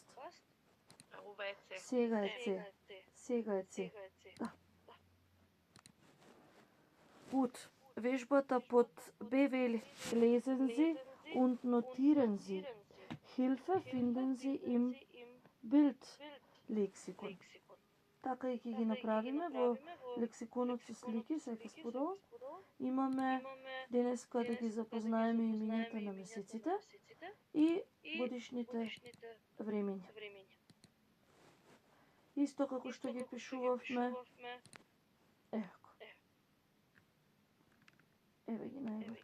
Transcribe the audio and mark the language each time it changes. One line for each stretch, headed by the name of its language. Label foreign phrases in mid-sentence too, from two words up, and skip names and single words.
Macedonian: ова е С. Сега е С. Сега е С. Да. Gut. Вежбата под Б вели
German: lesen Sie und notieren Sie. Hilfe finden Sie im Bildlexikon.
Macedonian: Така и ќе ги направиме во лексиконот со слики, се ќе споделам. Имаме денеска да ги запознаеме имињата на месеците и годишните времиња. Исто како што ги пишувавме, еве ги најгоре.